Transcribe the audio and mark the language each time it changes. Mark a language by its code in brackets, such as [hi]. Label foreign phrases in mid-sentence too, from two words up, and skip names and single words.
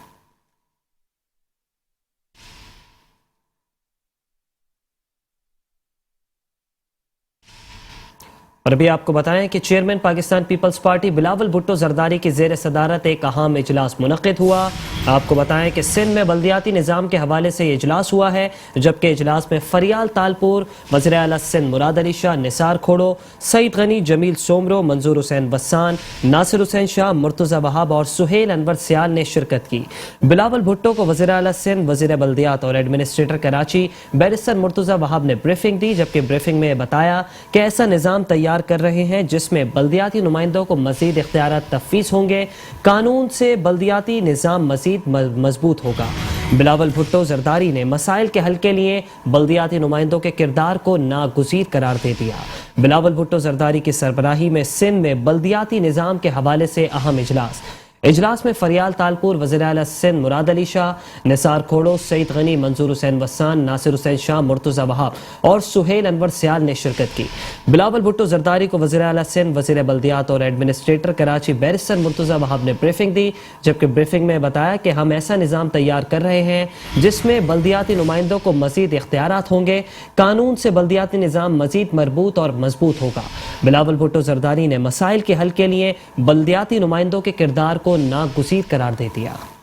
[ur] اور ابھی آپ کو بتائیں کہ چیئرمین پاکستان پیپلز پارٹی بلاول بھٹو زرداری کی زیر صدارت ایک اہم اجلاس منعقد ہوا. آپ کو بتائیں کہ سندھ میں بلدیاتی نظام کے حوالے سے یہ اجلاس ہوا ہے، جبکہ اجلاس میں فریال تالپور، وزیر اعلیٰ سندھ مراد علی شاہ، نثار کھوڑو، سعید غنی، جمیل سومرو، منظور حسین بسان، ناصر حسین شاہ، مرتضیٰ وہاب اور سہیل انور سیال نے شرکت کی. بلاول بھٹو کو وزیر اعلیٰ سندھ، وزیر بلدیات اور ایڈمنسٹریٹر کراچی بیرسٹر مرتضیٰ وہاب نے بریفنگ دی، جبکہ بریفنگ میں بتایا کہ ایسا نظام تیار کر رہے ہیں جس میں بلدیاتی نمائندوں کو مزید اختیارات تفویض ہوں گے. قانون سے بلدیاتی نظام مزید مضبوط ہوگا. بلاول بھٹو زرداری نے مسائل کے حل کے لیے بلدیاتی نمائندوں کے کردار کو ناگزیر قرار دے دیا. بلاول بھٹو زرداری کی سربراہی میں سندھ میں بلدیاتی نظام کے حوالے سے اہم اجلاس میں فریال تالپور، وزیر اعلیٰ سندھ مراد علی شاہ، نثار کھوڑو، سعید غنی، منظور حسین بسان، ناصر حسین شاہ، مرتضیٰ وہاب اور سہیل انور سیال نے شرکت کی. بلاول بھٹو زرداری کو وزیر اعلیٰ سندھ، وزیر بلدیات اور ایڈمنسٹریٹر کراچی بیرسٹر مرتضیٰ وہاب نے بریفنگ دی، جبکہ بریفنگ میں بتایا کہ ہم ایسا نظام تیار کر رہے ہیں جس میں بلدیاتی نمائندوں کو مزید اختیارات ہوں گے. قانون سے بلدیاتی نظام مزید مربوط اور مضبوط ہوگا. بلاول بھٹو زرداری نے مسائل کے حل کے لیے بلدیاتی نمائندوں کے کردار کو ناگزیر قرار دے دیا.